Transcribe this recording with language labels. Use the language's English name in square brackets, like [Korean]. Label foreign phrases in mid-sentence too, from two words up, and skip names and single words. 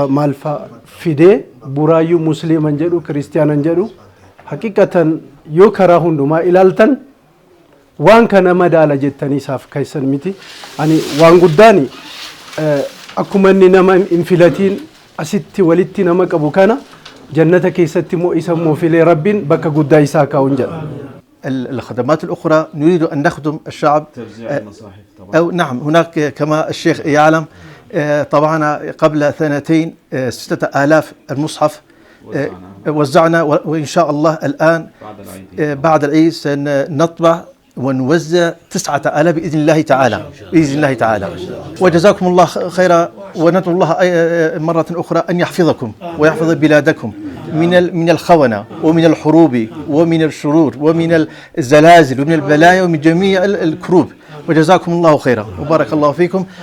[Oromo] maal faa fidee buraayyuu musliiman jedhu kiristiyaanan jedhu haqiqatan yoo karaa hundumaa ilaaltan waan kana madaala jettanii isaaf keessan miti ani waan guddaan akkuma inni nama hin filatiin asitti walitti nama qabu kana jannata keessatti moo isa moo filee rabbiin bakka guddaa isaa kaa'uun jedha. [Arabic] الخدمات الأخرى نريد أن نخدم الشعب أو نعم هناك كما الشيخ يعلم طبعا قبل 2 6000 المصحف وزعنا وإن شاء الله الآن بعد العيد سنطبع ونوزع 9000 بإذن الله تعالى بإذن الله تعالى وجزاكم الله خيرا وندعو الله مرة أخرى أن يحفظكم ويحفظ بلادكم من الخونة ومن الحروب ومن الشرور ومن الزلازل ومن البلايا ومن جميع الكروب وجزاكم الله خيرا وبارك الله فيكم